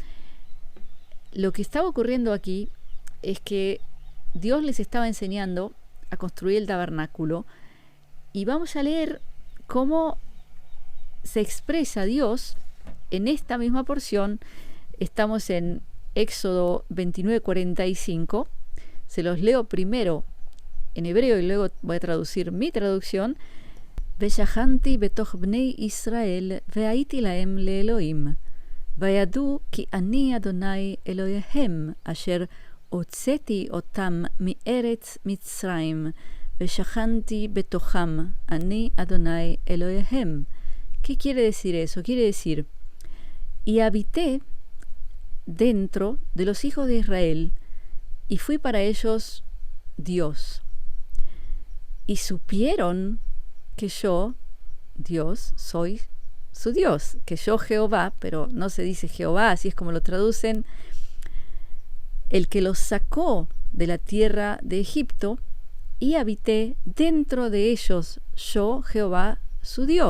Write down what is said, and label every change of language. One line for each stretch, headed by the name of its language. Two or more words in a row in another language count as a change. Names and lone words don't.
Spanish: Lo que estaba ocurriendo aquí es que Dios les estaba enseñando a construir el tabernáculo, y vamos a leer cómo se expresa Dios en esta misma porción. Estamos en Éxodo 29:45. Se los leo primero en hebreo y luego voy a traducir mi traducción.
Hebrew: ושכנתי בתוך בני ישראל והייתי להם לאלוהים וידעו כי אני אדוני אלוהיהם אשר הוצאתי אותם מארץ מצרים ושכנתי בתוכם אני אדוני אלוהיהם.
Spanish: ¿Qué quiere decir eso? Quiere decir: y habité dentro de los hijos de Israel y fui para ellos Dios, y supieron que yo, Dios, soy su Dios, que yo Jehová, pero no se dice Jehová, así es como lo traducen, el que los sacó de la tierra de Egipto, y habité dentro de ellos, yo, Jehová, su Dios.